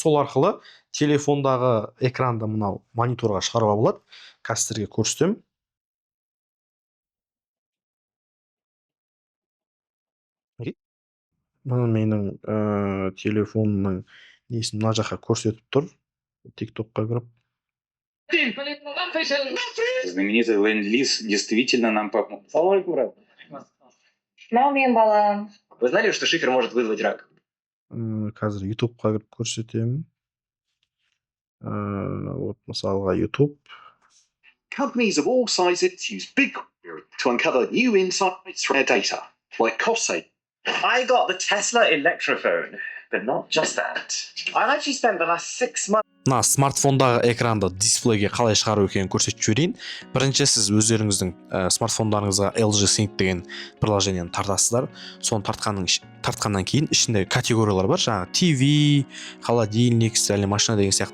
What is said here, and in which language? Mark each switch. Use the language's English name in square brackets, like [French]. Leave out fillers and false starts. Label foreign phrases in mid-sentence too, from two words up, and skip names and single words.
[Kazakh] Сол арқылы телефондағы экранды мынау мониторға шығаруға болады. Қазір сіздерге көрсетемін. Мына менің телефонның несін мына жаққа көрсетіп тұр. TikTokқа кіріп. [Russian] Знаменитый ленд-лиз действительно нам помог. [Arabic] سلام عليكم, брат. [Kazakh] Мен балам. [Russian] Вы знали, что шифер может вызвать рак? [Kazakh] Қазір YouTubeқа кіріп көрсетемін. Вот мысалға YouTube. [English] Companies of all sizes use big to uncover new insights from their data, like cost saving. I got the Tesla Electrophone, but not just that. I've actually spent the last 6 months. [Kazakh] Мына смартфондағы экранды дисплейге қалай шығару екенін көрсетіп жіберейін. Бірінші сіз өздеріңіздің смартфондарыңызға LG Sync деген приложениені тартасыздар. Соны тартқаннан кейін ішінде категориялар бар. Жаңағы TV, [Russian] холодильник, стиральная машина [Kazakh] деген сияқты.